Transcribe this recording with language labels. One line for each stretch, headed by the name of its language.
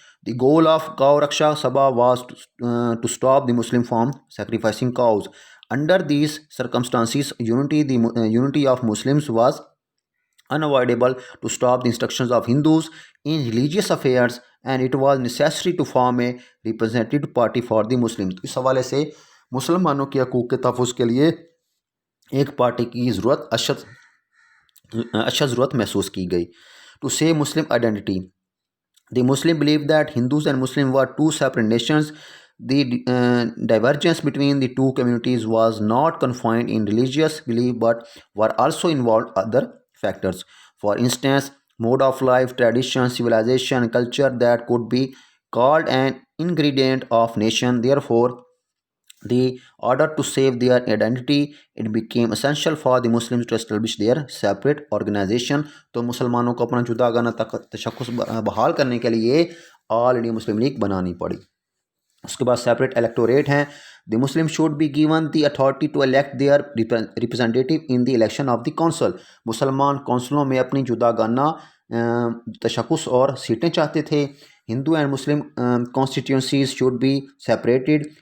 English: The goal of Gau Raksha Sabha was to stop the Muslim from sacrificing cows. Under these circumstances, unity of Muslims was unavoidable to stop the instructions of Hindus in religious affairs, and it was necessary to form a representative party for the Muslims.
Urdu: اس حوالے سے مسلمانوں کے حقوق کے تحفظ کے لیے ایک پارٹی کی اشد ضرورت محسوس کی گئی.
English: To save Muslim identity, the Muslim believed that Hindus and Muslims were two separate nations. The divergence between the two communities was not confined in religious belief but were also involved other factors. For instance, mode of life, tradition, civilization, culture that could be called an ingredient of nation. Therefore, the order to save their identity, it became essential for the Muslims to establish their separate organization.
Urdu: تو مسلمانوں کو اپنا جداگانہ تشخص بحال کرنے کے لیے آل India Muslim league بنانی پڑی. اس کے بعد سیپریٹ الیکٹوریٹ ہیں.
English: The Muslim should be given the authority to elect their representative in the election of the council.
Urdu: مسلمان کونسلوں میں اپنی جداگانہ تشخص اور سیٹیں چاہتے تھے.
English: Hindu and Muslim constituencies should be separated.